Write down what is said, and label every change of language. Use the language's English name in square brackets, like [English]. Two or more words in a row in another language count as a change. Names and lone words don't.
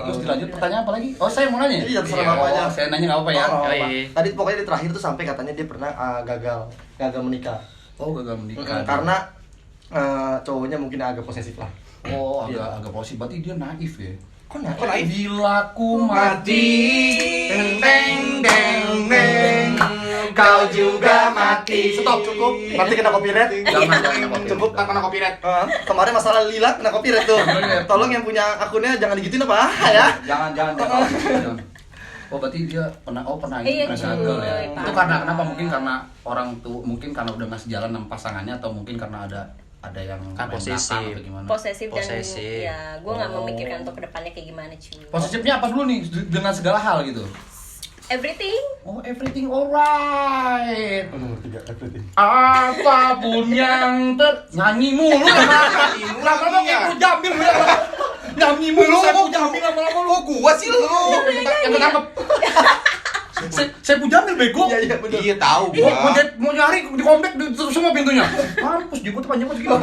[Indonesian] Terus dilanjut pertanyaan apa lagi? Oh, saya mau nanya. Iya, terserah Iya. Bapak aja. Oh, saya nanya nggak apa ya? Oh, Yoi. Pak. Tadi pokoknya di terakhir tuh sampai katanya dia pernah gagal menikah. Oh, gagal menikah. Karena cowoknya mungkin agak posesif lah. Oh, agak positif. Berarti dia naif ya. Kok naif? Bila ku mati, deng deng deng, kau juga mati. Stop, cukup. Nanti kena copyright. Jangan copyright. Cukup. Kena copyright. Kemarin masalah Lila kena copyright tuh. Tolong yang punya akunnya jangan digituin apa ya. Jangan. Oh, berarti dia pernah Iya, gagal ya. cuy, Itu parah. karena mungkin karena orang tuh mungkin karena udah ngasih jalan sama pasangannya atau mungkin karena ada yang Kan main posesif. belakang atau gimana. Posesif dan Posesif. ya gue nggak memikirkan untuk kedepannya kayak gimana cuy. Posesifnya apa dulu nih dengan segala hal gitu? Everything. Oh, [English] everything alright. [Indonesian] Tiga everything. Apapun yang nyanyi mulu lama-lama kayak lu jambil lu ya. Nyanyi mulu saya jambil lama-lama lu. Gua sih lu. Yang ketangkep. Saya jambil bego. Iya benar. Iya tahu Mau gua. mau nyari di komplek ditutup semua pintunya. Mampus juga tuh panjang banget gila.